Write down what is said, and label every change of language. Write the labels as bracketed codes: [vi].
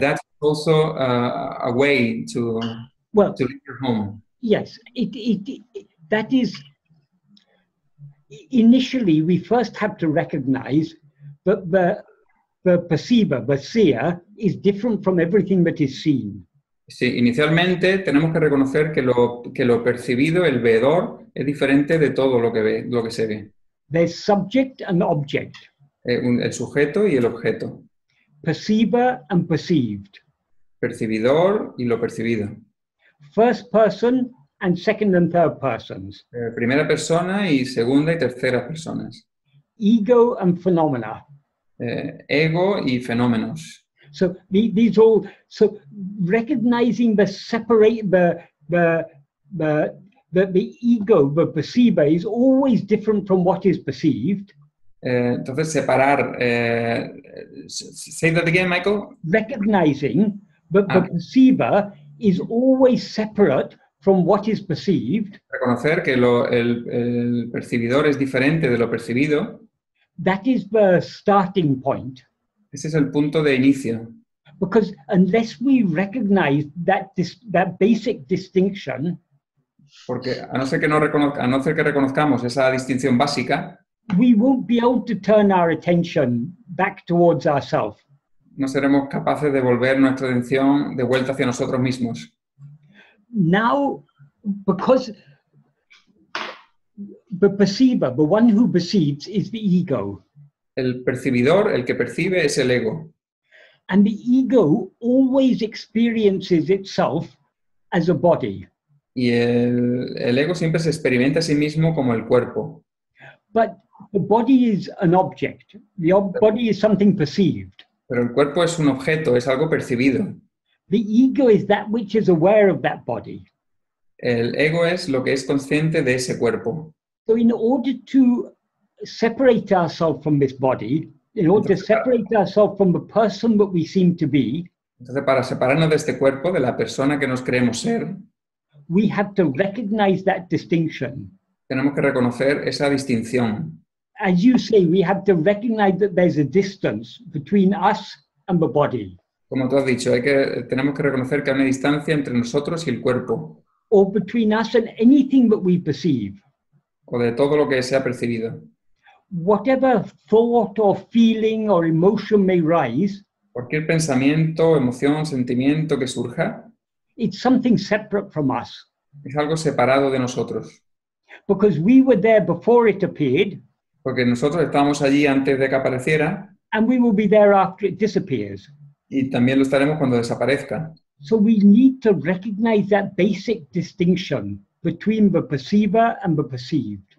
[en] that's also a way to leave your home. Yes, that is, initially we first have to recognize that the perceiver, the seer, is different from everything that is seen. [es] Sí, inicialmente tenemos que reconocer que lo percibido, el veedor, es diferente de todo lo que se ve. [en] There's subject and object. [es] El sujeto y el objeto. [en] Perceiver and perceived. [es] Percibidor y lo percibido. [en] First person and second and third persons. [es] Primera persona y segunda y tercera personas. [en] Ego and phenomena. [es] Ego y fenómenos. [en] So these all, so recognizing the separate, the ego, the perceiver, is always different from what is perceived. [es] Entonces separar, [en] say that again, Michael. Recognizing that the perceiver is always separate from what is perceived. [es] Reconocer que el percibidor es diferente de lo percibido. [en] That is the starting point. [es] Ese es el punto de inicio. [en] Because unless we recognize that basic distinction, [es] porque a no ser que reconozcamos esa distinción básica, [en] we won't be able to turn our attention back towards ourselves. [es] No seremos capaces de volver nuestra atención de vuelta hacia nosotros mismos. [en] Now, because the perceiver, the one who perceives, is the ego. [es] El percibidor, el que percibe, es el ego. [en] And the ego always experiences itself as a body. [es] Y el ego siempre se experimenta a sí mismo como el cuerpo. [en] But the body is an object. The body is something perceived. [es] Pero el cuerpo es un objeto, es algo percibido. [en] The ego is that which is aware of that body. [es] El ego es lo que es consciente de ese cuerpo. [en] So in order to separate ourselves from this body, in order to separate ourselves from the person that we seem to be, [es] entonces para separarnos de este cuerpo, de la persona que nos creemos ser, [en] we have to recognize that distinction. [es] Tenemos que reconocer esa distinción. [en] As you say, we have to recognize that there's a distance between us and the body. [es] Como tú has dicho, tenemos que reconocer que hay una distancia entre nosotros y el cuerpo. [en] Or between us and anything that we perceive. [es] O de todo lo que se ha percibido. [en] Whatever thought or feeling or emotion may rise, [es] cualquier pensamiento, emoción, sentimiento que surja, [en] it's something separate from us. [es] Es algo separado de nosotros. [en] Because we were there before it appeared. [es] Porque nosotros estábamos allí antes de que apareciera. [en] And we will be there after it disappears. [es] Y también lo estaremos cuando desaparezca. [en] So we need to recognize that basic distinction between the perceiver and the perceived.